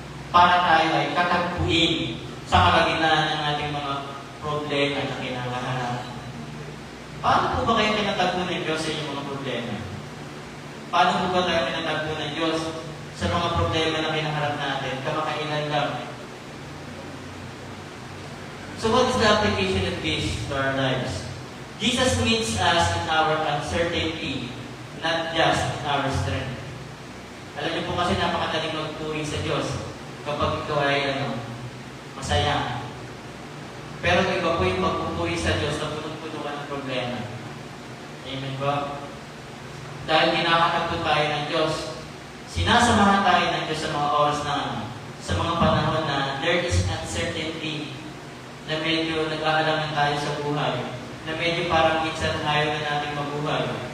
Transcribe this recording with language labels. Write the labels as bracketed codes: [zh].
[tl] Para tayo ay katagpuin sa kalagitnaan ng ating mga problema na kinakaharap. Paano po ba kayo kinatagpo ng Diyos sa inyong mga problema? Paano po ba tayo kinatagpo ng Diyos sa mga problema na kinaharap natin? Kamakailan lang. [en] So what is the application of this to our lives? Jesus meets us in our uncertainty, not just in our strength. [tl] Alam niyo po kasi napakadaling magpuri sa Diyos kapag ikaw ay masaya. Pero iba po yung magpupuri sa Diyos na punong-puno ka ng problema. Amen ba? Dahil kinakatagpo tayo ng Diyos, sinasamahan tayo ng Diyos sa mga oras na sa mga panahon na [en] there is uncertainty, [tl] na medyo nag-aalaman tayo sa buhay, na medyo parang minsan ayaw na natin mabuhay.